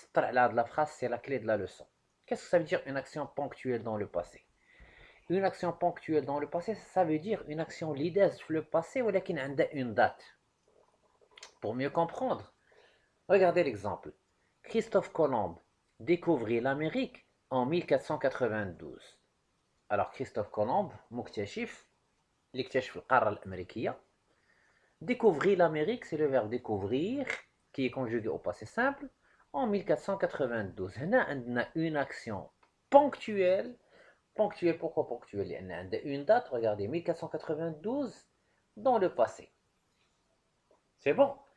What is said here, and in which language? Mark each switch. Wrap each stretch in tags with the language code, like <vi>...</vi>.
<fr>Là, de la phrase, c'est la clé de la leçon. Qu'est-ce que ça veut dire une action ponctuelle dans le passé? Une action ponctuelle dans le passé, ça veut dire une action leaders dans le passé ou qui a une date. Pour mieux comprendre, regardez l'exemple. Christophe Colomb découvrit l'Amérique en 1492.</fr> <ar>Alors Christophe Colomb, مكتشف اللي اكتشف القارة الأمريكية.</ar> <fr>Découvrir l'Amérique, c'est le verbe découvrir, qui est conjugué au passé simple, en 1492. On a une action ponctuelle. Ponctuelle, pourquoi ponctuelle? Il y a une date, regardez, 1492, dans le passé. C'est bon.</fr>